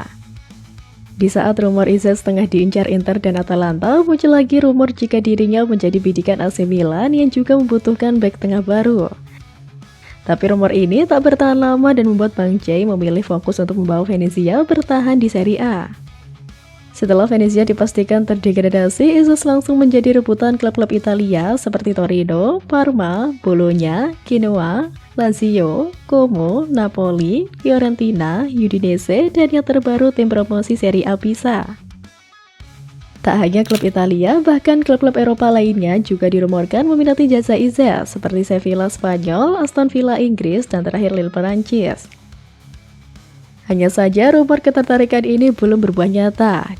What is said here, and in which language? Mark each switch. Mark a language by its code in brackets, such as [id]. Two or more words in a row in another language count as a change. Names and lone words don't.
[id] Di saat rumor Izez tengah diincar Inter dan Atalanta, muncul lagi rumor jika dirinya menjadi bidikan AC Milan yang juga membutuhkan bek tengah baru. Tapi rumor ini tak bertahan lama dan membuat Bang J memilih fokus untuk membawa Venezia bertahan di Serie A. Setelah Venezia dipastikan terdegradasi, Izez langsung menjadi rebutan klub-klub Italia seperti Torino, Parma, Bologna, Genoa, Lazio, Como, Napoli, Fiorentina, Udinese, dan yang terbaru tim promosi Serie A Pisa. Tak hanya klub Italia, bahkan klub-klub Eropa lainnya juga dirumorkan meminati jasa Izez, seperti Sevilla Spanyol, Aston Villa Inggris, dan terakhir Lille Perancis. Hanya saja rumor ketertarikan ini belum berbuah nyata.